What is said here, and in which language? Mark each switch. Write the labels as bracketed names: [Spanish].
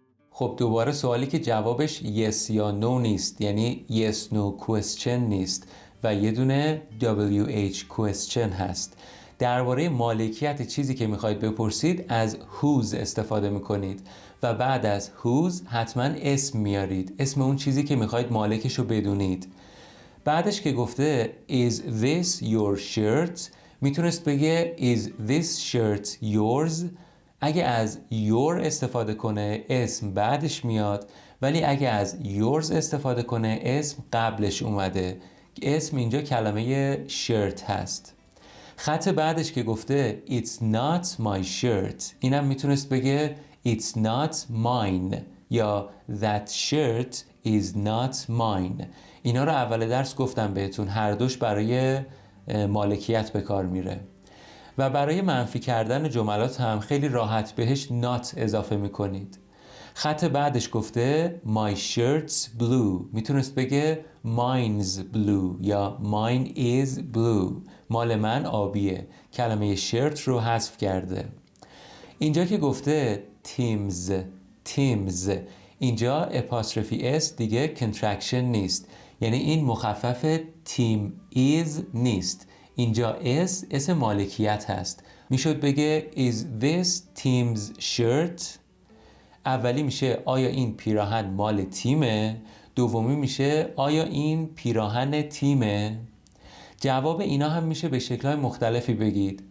[Persian] خب دوباره سوالی که جوابش yes یا no نیست یعنی yes no question نیست و یه دونه WH question هست. درباره مالکیت چیزی که میخواید بپرسید از whose استفاده میکنید و بعد از whose حتما اسم میارید، اسم اون چیزی که میخواید مالکش رو بدونید. بعدش که گفته [English] Is this your shirt [Persian] میتونست بگه [English] Is this shirt yours. [Persian] اگه از your استفاده کنه اسم بعدش میاد، ولی اگه از yours استفاده کنه اسم قبلش اومده. اسم اینجا کلمه shirt هست. خط بعدش که گفته [English] It's not my shirt [Persian] اینم میتونست بگه [English] It's not mine یا That shirt is not mine. [Persian] اینا رو اول درس گفتم بهتون، هر دوش برای مالکیت به کار میره. و برای منفی کردن جملات هم خیلی راحت بهش not اضافه میکنید. خط بعدش گفته [English] My shirt's blue [Persian] میتونست بگه [English] Mine's blue یا Mine is blue. [Persian] مال من آبیه. کلمه shirt رو حذف کرده. اینجا که گفته Tim's اینجا اپاستروفی s دیگه contraction نیست، یعنی این مخفف تیم is نیست. اینجا اسم مالکیت هست. میشد بگه [English] Is this Tim's shirt؟ [Persian] اولی میشه آیا این پیراهن مال تیمه؟ دومی میشه آیا این پیراهن تیمه؟ جواب اینا هم میشه به شکل‌های مختلفی بگید.